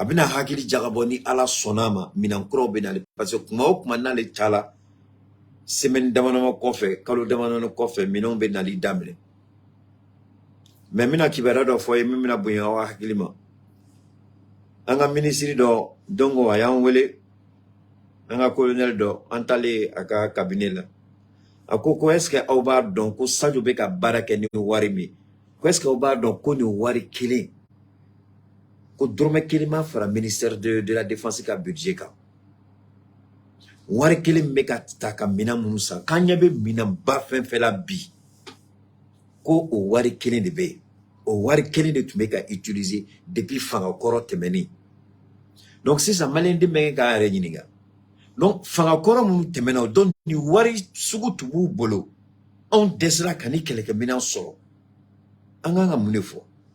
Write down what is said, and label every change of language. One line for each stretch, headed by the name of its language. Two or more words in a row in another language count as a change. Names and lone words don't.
Bambara: bɛna hakili jagabɔ ni Ala sɔnna ma minɛn kuraw bɛ nalen
French: parce que
Bambara: kuma o kuma n'ale taala semaine damadama kɔfɛ kalo damadama kɔfɛ minɛnw bɛ nali daminɛ mais n bɛna kibaruya dɔ fɔ ye min bɛna bonya aw hakili ma an ka ministre dɔ donc a y'an wele an ka colonel dɔ an taalen a ka cabinet la a ko
French: est-ce que
Bambara: aw b'a dɔn ko Sadio bɛ ka baara kɛ ni wari min ko
French: est-ce que
Bambara: aw b'a dɔn ko nin wari kelen ko dɔrɔmɛ kelen ma fara
French: ministère de la défense
Bambara: ka budget kan wari kelen bɛ ka ta ka minɛn minnu san k'an ɲɛ bɛ minɛn ba fɛn fɛn la bi ko o wari kelen de bɛ yen o wari kelen de tun bɛ ka utiliser depuis fanga kɔrɔ tɛmɛnen donc sisan maliyɛnden bɛ k'a yɛrɛ ɲininka donc fanga kɔrɔ minnu tɛmɛna o donc ni wari sugu tun b'u bolo anw dɛsɛra ka ni kɛlɛkɛminɛn sɔrɔ an kan ka mun de fɔ